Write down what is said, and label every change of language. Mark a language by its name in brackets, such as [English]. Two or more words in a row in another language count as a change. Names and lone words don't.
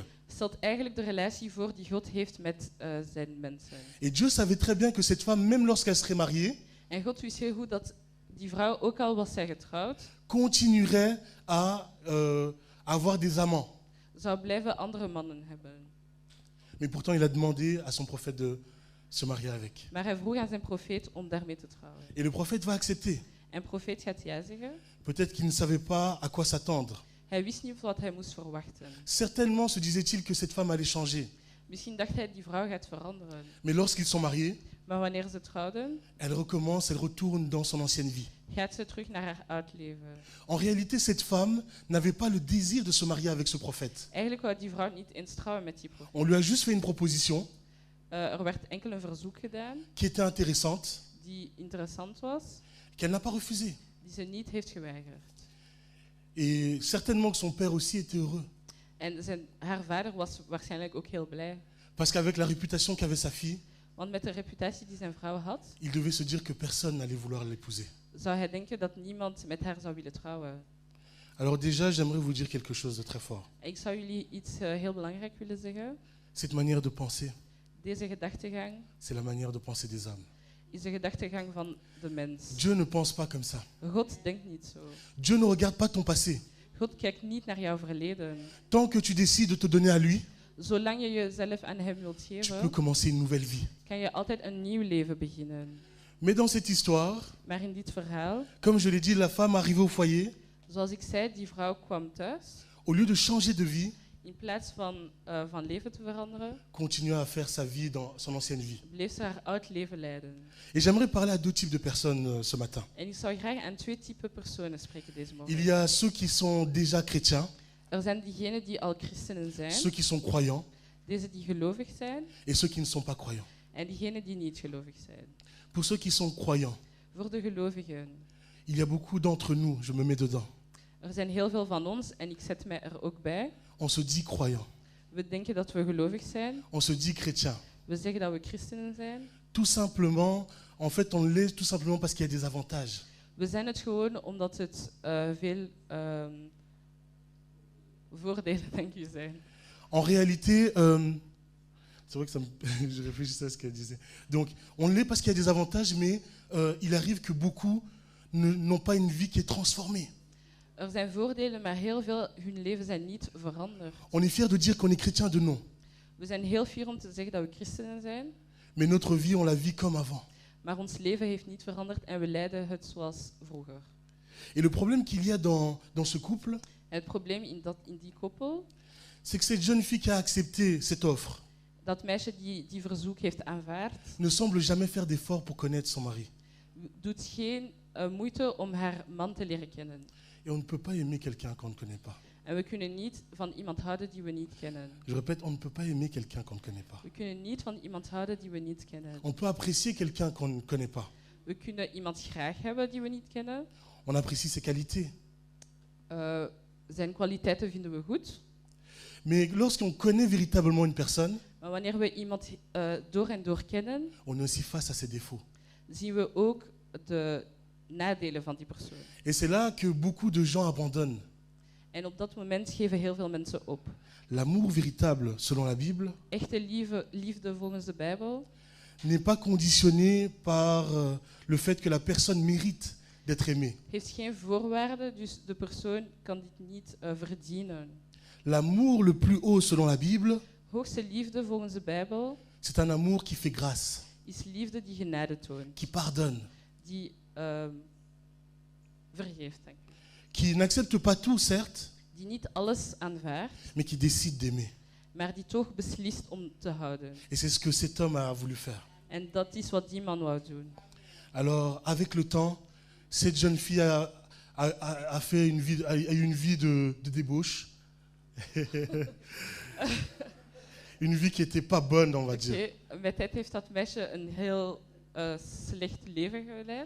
[Dutch] stelt eigenlijk de relatie voor die God heeft met zijn mensen. [French] Et Dieu savait très bien que cette femme, même lorsqu'elle serait mariée, [Dutch] En God wist heel goed dat die vrouw, ook al was zij getrouwd, [French] continuerait à avoir des amants. [Dutch] zou blijven andere mannen hebben. [French] Mais pourtant, il a demandé à son prophète de se marier avec. [Dutch] Maar hij vroeg aan zijn profeet om daarmee te trouwen. [French] Et le prophète va accepter. [Dutch] En profeet gaat ja zeggen. [French] Peut-être qu'il ne savait pas à quoi s'attendre. [Dutch] Hij wist niet wat hij moest verwachten. [French] Certainement se disait-il que cette femme allait changer. [Dutch] Misschien dacht hij die vrouw gaat veranderen. [French] Mais lorsqu'ils sont mariés, [Dutch] Maar wanneer ze trouwden, [French] elle recommence, elle retourne dans son ancienne vie. [Dutch] gaat ze terug naar haar oud leven. [French] En réalité, cette femme n'avait pas le désir de se marier avec ce prophète. [Dutch] Eigenlijk wou die vrouw niet eens trouwen met die profeet. [French] On lui a juste fait une proposition [Dutch] Er werd enkel een verzoek gedaan [French] qui était intéressante, [Dutch] die interessant was, [French] qu'elle n'a pas refusée. [Dutch] die ze niet heeft geweigerd. [French] Et certainement que son père aussi était heureux. [Dutch] En haar vader was waarschijnlijk ook heel blij. [French] Parce qu'avec la réputation qu'avait sa fille, [Dutch] Want met de reputatie die zijn vrouw had, [French] il devait se dire que personne n'allait vouloir l'épouser. [Dutch] zou hij denken dat niemand met haar zou willen trouwen. [French] Alors déjà, j'aimerais vous dire quelque chose de très fort. [Dutch] Ik zou jullie iets heel belangrijk willen zeggen. [French] Cette manière de penser, [Dutch] Deze gedachtegang [French] c'est la manière de penser des hommes. [Dutch] is de gedachtegang van de mens. [French] Dieu ne pense pas comme ça. [Dutch] God denkt niet zo. [French] Dieu ne regarde pas ton passé. [Dutch] God kijkt niet naar jouw verleden. [French] Tant que tu décides de te donner à lui, [Dutch] Zolang je jezelf aan hem wilt [French] tu peux [Dutch] geven, [French] commencer une nouvelle vie. [Dutch] kan je altijd een nieuw leven beginnen. [French] Mais dans cette histoire, [Dutch] Maar in dit verhaal, [French] comme je l'ai dit, la femme arrivée au foyer, [Dutch] zoals ik zei, die vrouw kwam thuis. [French] au lieu de changer de vie, [Dutch] In plaats van leven te veranderen, [French] continue à faire sa vie dans son ancienne vie. [Dutch] bleef ze haar oud leven leiden. [French] Et j'aimerais parler à deux types de personnes ce matin. [Dutch] En ik zou graag aan twee typen personen spreken deze morgen. [French] Il y a ceux qui sont déjà chrétiens, [Dutch] Er zijn diegenen die al christenen zijn, [French] ceux qui sont croyants [Dutch] deze die gelovig zijn, [French] et ceux qui ne sont pas croyants. [Dutch] en diegenen die niet gelovig zijn. [French] Pour ceux qui sont croyants, [Dutch] Voor de gelovigen. [French] il y a beaucoup d'entre nous, je me mets dedans, [Dutch] Er zijn heel veel van ons, en ik zet mij er ook bij. [French] on se dit croyant, [Dutch] We denken dat we gelovig zijn. [French] on se dit chrétien. [Dutch] We zeggen dat we christenen zijn. [French] Tout simplement, en fait, on l'est tout simplement parce qu'il y a des avantages. [Dutch] We zijn het gewoon omdat het veel voordelen, dank u, zijn. [French] En réalité, c'est vrai que ça me, je réfléchissais à ce qu'elle disait. Donc, on l'est parce qu'il y a des avantages, mais il arrive que beaucoup n'ont pas une vie qui est transformée. [Dutch] Er zijn voordelen, maar heel veel hun leven zijn niet veranderd. [French] On est fier de dire qu'on est chrétien de nom, [Dutch] We zijn heel fier om te zeggen dat we christenen zijn, [French] mais notre vie, on la vit comme avant. [Dutch] maar ons leven heeft niet veranderd en we leiden het zoals vroeger. [French] Et le problème qu'il y a dans ce couple, [Dutch] En het probleem in die koppel, [French] c'est que cette jeune fille qui a accepté cette offre [Dutch] dat meisje die verzoek heeft aanvaard, [French] ne semble jamais faire d'efforts pour connaître son mari. [Dutch] doet geen moeite om haar man te leren kennen. [French] Et on ne peut pas aimer quelqu'un qu'on ne connaît pas. [Dutch] En we kunnen niet van iemand houden die we niet kennen. [French] Je répète, on ne peut pas aimer quelqu'un qu'on ne connaît pas. [Dutch] We kunnen niet van iemand houden die we niet kennen. [French] On peut apprécier quelqu'un qu'on ne connaît pas. [Dutch] We kunnen iemand graag hebben die we niet kennen. [French] On apprécie ses qualités. [Dutch] Zijn kwaliteiten vinden we goed. [French] Mais lorsqu'on connaît véritablement une personne, [Dutch] Maar wanneer we iemand door en door kennen, [French] on est aussi face à ses défauts. [Dutch] zien we ook de nadelen van die persoon. [French] Et c'est là que beaucoup de gens abandonnent. [Dutch] En op dat moment geven heel veel mensen op. [French] L'amour véritable, selon la Bible, [Dutch] Echte liefde volgens de Bijbel [French] n'est pas conditionné par le fait que la personne mérite d'être aimée. [Dutch] heeft geen voorwaarden, dus de persoon kan dit niet verdienen. [French] L'amour le plus haut, selon la Bible, [Dutch] Hoogste liefde volgens de Bijbel [French] c'est un amour qui fait grâce, [Dutch] is liefde die genade toont, [French] qui pardonne, [Dutch] die vergeeft, denk ik. [French] qui n'accepte pas tout, certes, [Dutch] Die niet alles aanvaardt, [French] mais qui décide d'aimer. [Dutch] maar die toch beslist om te houden. [French] Et c'est ce que cet homme a voulu faire. [Dutch] En dat is wat die man wou doen. [French] Alors, avec le temps, cette jeune fille a fait a eu une vie de débauche. Une vie qui n'était pas bonne, on va dire. [Dutch] Oké, met tijd heeft dat meisje een heel slecht leven geleid.